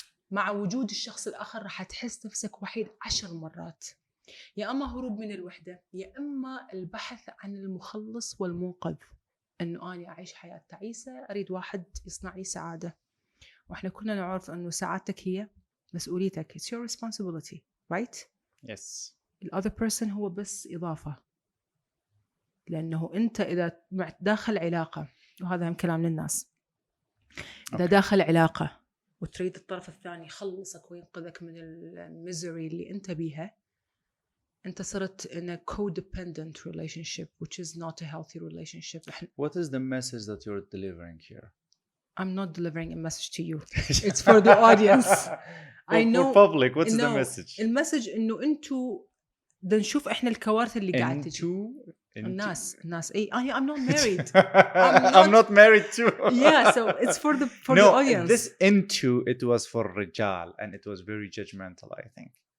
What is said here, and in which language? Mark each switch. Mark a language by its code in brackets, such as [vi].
[ar] مع وجود الشخص الآخر راح تحس نفسك وحيد 10 مرات. يا أما هروب من الوحدة يا أما البحث عن المخلص والمنقذ، أنه أنا أعيش حياة تعيسة أريد واحد يصنع لي سعادة. وإحنا كلنا نعرف إنه سعادتك هي مسؤوليتك. [en] It's your responsibility, right? Yes. The other person [ar] هو بس إضافة. لأنه أنت إذا داخل علاقة، وهذا هم كلام للناس، إذا داخل علاقة وتريد الطرف الثاني يخلصك وينقذك من الميزري اللي أنت بيها، أنت صرت [en] in a codependent relationship, which is not a healthy relationship. What is the message that you're delivering here? I'm not delivering a message to you. It's for the audience. I know. For public, what's the message? [ar] المسج إنه أنتوا بدنا نشوف إحنا الكوارث اللي قاعد تجي. الناس إيه [en] I'm not married. I'm not married too. Yeah, so it's for the audience. This it was for رجال and it was very judgmental, I think.